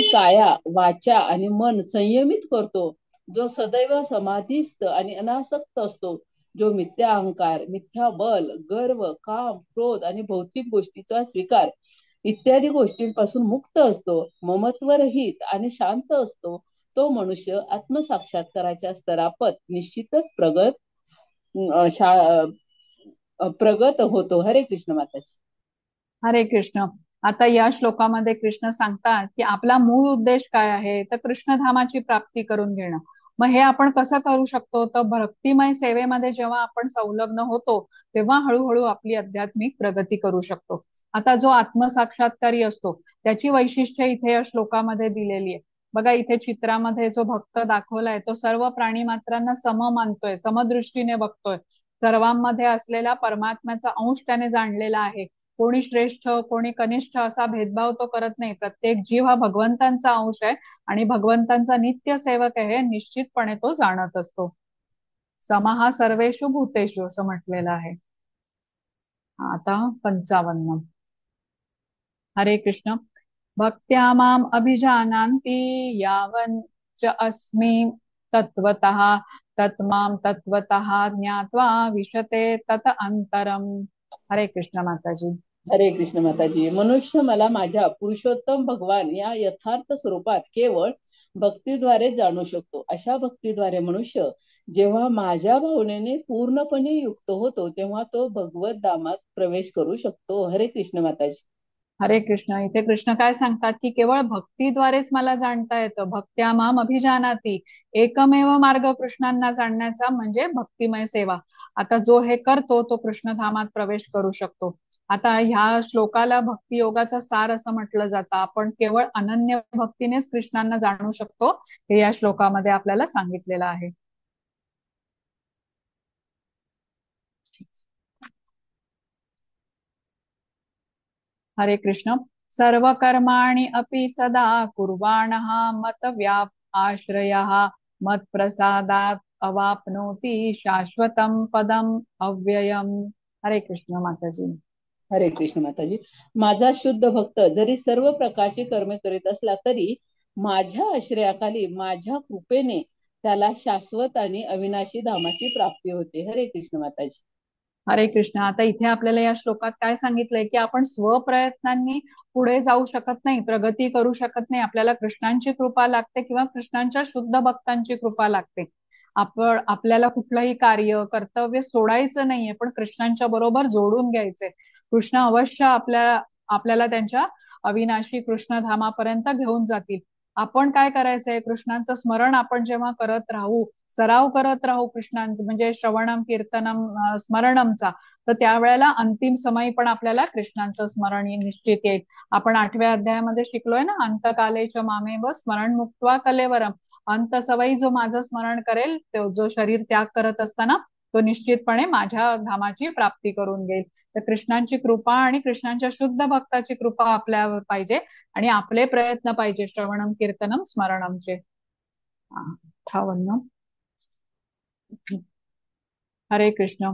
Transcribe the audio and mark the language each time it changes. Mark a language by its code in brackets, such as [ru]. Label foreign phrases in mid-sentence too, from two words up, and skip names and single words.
[mr] काया वाचा आणि मन संयमित करतो, जो सदैव समाधीस्थ आणि अनासक्त असतो, जो मिथ्या अहंकार, मिथ्या बल, गर्व, काम, क्रोध आणि भौतिक गोष्टीचा स्वीकार इत्यादी गोष्टींपासून मुक्त असतो, ममत्वरहित आणि शांत असतो, तो मनुष्य आत्मसाक्षात्काराच्या स्तरापत निश्चितच प्रगत होतो. हरे कृष्ण माताजी. हरे कृष्ण. आता या श्लोकामध्ये कृष्ण सांगतात की आपला मूळ उद्देश काय आहे, तर कृष्णधामाची प्राप्ती करून घेणं. मग हे आपण कसं करू शकतो, तर भक्तिमय सेवेमध्ये जेव्हा आपण संलग्न होतो तेव्हा हळूहळू आपली आध्यात्मिक प्रगती करू शकतो. आता जो आत्मसाक्षात्कारी असतो त्याची वैशिष्ट्य इथे या श्लोकामध्ये दिलेली आहे. बघा, इथे चित्रामध्ये जो भक्त दाखवलाय तो सर्व प्राणी मात्रांना सम मानतोय, समदृष्टीने बघतोय. सर्वांमध्ये असलेला परमात्म्याचा अंश त्याने जाणलेला आहे. कोणी श्रेष्ठ कोणी कनिष्ठ असा भेदभाव तो करत नाही. प्रत्येक जीव हा भगवंतांचा अंश आहे आणि भगवंतांचा नित्य सेवक आहे हे निश्चितपणे तो जाणत असतो. [sa] समहा सर्वेषु भूतेषु [mr] असं म्हटलेलं आहे. आता 55. हरे कृष्ण. [sa] भक्त्या माम अभिजानान्ति यावन् च अस्मि तत्त्वतः तत्माम तत्त्वतः ज्ञात्वा विशते तत अंतरम. [mr] हरे कृष्ण माताजी. हरे कृष्ण माताजी. मनुष्य मला माझ्या पुरुषोत्तम भगवान या यथार्थ स्वरूपात केवळ भक्तीद्वारे जाणू शकतो. अशा भक्तीद्वारे मनुष्य जेव्हा माझ्या भावनेने पूर्णपणे युक्त होतो तेव्हा तो भगवत धामात प्रवेश करू शकतो. हरे कृष्ण माताजी. हरे कृष्ण. इथे कृष्ण काय सांगतात, की केवळ भक्तीद्वारेच मला जाणता येतं. [sa] भक्त्या माम अभिजानाती. [mr] एकमेव मार्ग कृष्णांना जाणण्याचा म्हणजे भक्तिमय सेवा. आता जो हे करतो तो कृष्णधामात प्रवेश करू शकतो. आता ह्या श्लोकाला भक्ती योगाचा सार असं म्हटलं जातं. आपण केवळ अनन्य भक्तीनेच कृष्णांना जाणू शकतो, हे या श्लोकामध्ये आपल्याला सांगितलेलं आहे. हरे कृष्ण. [sa] सर्व कर्माणि अपि सदा कुर्वाणः मत व्याप आश्रयः मत प्रसादात अवाप्नोति शाश्वतम पदम अव्ययम. [mr] हरे कृष्ण माताजी. हरे कृष्ण माताजी. माझा शुद्ध भक्त जरी सर्व प्रकारची कर्मे करीत असला तरी माझ्या आश्रयाखाली माझ्या कृपेने त्याला शाश्वत आणि अविनाशी धामाची प्राप्ती होते. हरे कृष्ण माताजी. हरे कृष्ण. आता इथे आपल्याला या श्लोकात काय सांगितलंय, की आपण स्वप्रयत्नांनी पुढे जाऊ शकत नाही, प्रगती करू शकत नाही. आपल्याला कृष्णांची कृपा लागते किंवा कृष्णांच्या शुद्ध भक्तांची कृपा लागते. आपण आपल्याला कुठलंही कार्य कर्तव्य सोडायचं नाहीये, पण कृष्णांच्या बरोबर जोडून घ्यायचंय. कृष्ण अवश्य आपल्याला आपल्याला त्यांच्या अविनाशी कृष्णधामापर्यंत घेऊन जातील. आपण काय करायचंय, कृष्णांचं स्मरण आपण जेव्हा करत राहू, सराव करत राहू कृष्णांचं, म्हणजे [sa] श्रवणम कीर्तनम स्मरणमचा, [mr] तर त्यावेळेला अंतिम समयी पण आपल्याला कृष्णांचं स्मरण निश्चित येईल. आपण 8व्या अध्यायामध्ये शिकलोय ना, [sa] अंतकालेच मामेव स्मरण मुक्त्वा कलेवरम. [mr] अंत सवयी जो माझं स्मरण करेल, तो जो शरीर त्याग करत असताना तो निश्चितपणे माझ्या धामाची प्राप्ती करून घेईल. तर कृष्णांची कृपा आणि कृष्णांच्या शुद्ध भक्ताची कृपा आपल्यावर पाहिजे आणि आपले प्रयत्न पाहिजे [sa] श्रवणम कीर्तनम स्मरणमचे. [mr] 58. हरे कृष्ण.